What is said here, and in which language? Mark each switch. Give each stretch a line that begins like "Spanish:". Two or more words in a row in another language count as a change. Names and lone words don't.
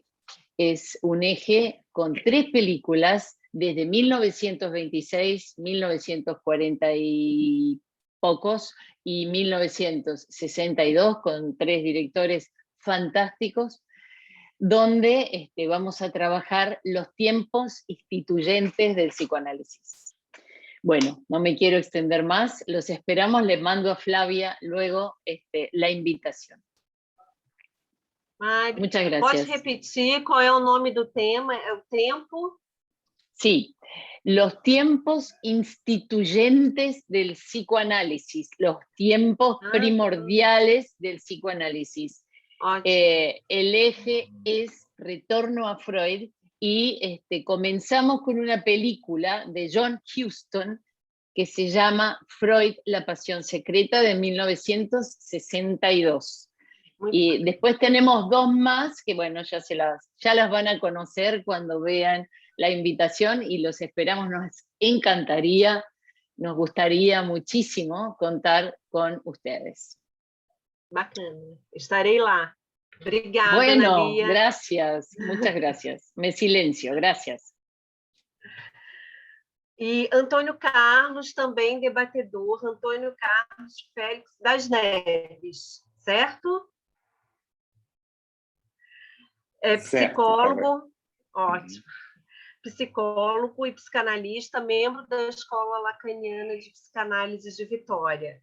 Spanish: Es un eje con 3 películas desde 1926, 1940 y pocos y 1962 con 3 directores fantásticos, donde vamos a trabajar los tiempos instituyentes del psicoanálisis. Bueno, no me quiero extender más, los esperamos, les mando a Flavia luego la invitación. Mari, muchas gracias.
Portuguese: Pode repetir qual é o nome do tema? É o tempo?
Spanish: Sí, los tiempos instituyentes del psicoanálisis, los tiempos primordiales del psicoanálisis. El eje es retorno a Freud. Y comenzamos con una película de John Huston que se llama Freud, la pasión secreta, de 1962. Y después tenemos 2 más que, bueno, ya las van a conocer cuando vean la invitación y los esperamos. Nos encantaría, nos gustaría muchísimo contar con ustedes.
Portuguese: Bacana, estarei lá. Obrigada, bueno, Ana Lia.
Spanish: Gracias, muchas gracias. Me silencio, gracias.
Portuguese: E Antônio Carlos, também debatedor, Antônio Carlos Félix das Neves, certo? É psicólogo, certo, ótimo. Psicólogo e psicanalista, membro da Escola Lacaniana de Psicanálise de Vitória.